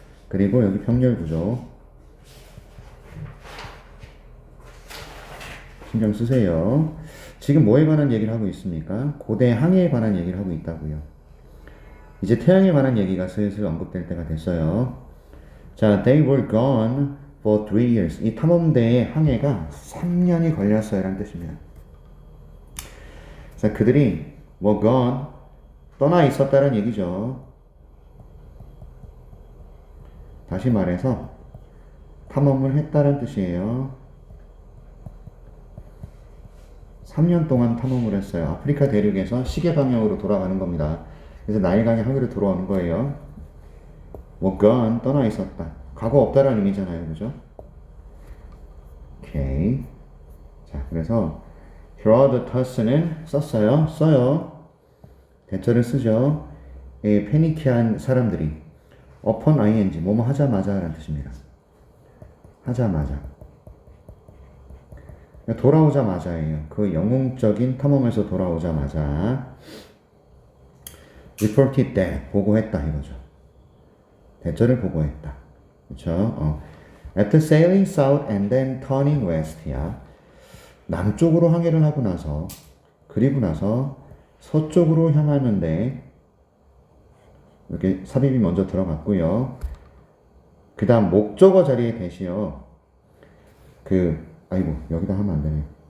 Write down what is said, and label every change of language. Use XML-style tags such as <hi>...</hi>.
<ko>그리고 여기 병렬 구조. 신경 쓰세요. 지금 뭐에 관한 얘기를 하고 있습니까? 고대 항해에 관한 얘기를 하고 있다고요. 이제 태양에 관한 얘기가 슬슬 언급될 때가 됐어요.</ko> <en>자, they were gone for 3 years.</en> <ko>이 탐험대의 항해가 3년이 걸렸어요. 라는 뜻입니다. 자, 그들이 were gone 떠나 있었다는 얘기죠. 다시 말해서 탐험을 했다는 뜻이에요. 3년 동안 탐험을 했어요. 아프리카 대륙에서 시계 방향으로 돌아가는 겁니다. 그래서 나일강의 하위로 들어오는 거예요. 뭐 gone, 떠나 있었다. 과거 없다라는 의미잖아요. 그죠? 오케이. 자, 그래서 Herodotus는 썼어요. 써요. 대절을 쓰죠. 페니키안 사람들이 upon ing, 뭐뭐 하자마자 라는 뜻입니다. 하자마자. 돌아오자마자예요. 그 영웅적인 탐험에서 돌아오자마자 reported that, 보고했다 이거죠. 대절을 보고했다. 그렇죠?</ko> <en>After sailing south and then turning west야.</en> <ko>남쪽으로 항해를 하고 나서 그리고 나서 서쪽으로 향하는데 이렇게 삽입이 먼저 들어갔고요. 그 다음 목적어 자리에 대시요. 아이고 여기다 하면 안 되네.</ko>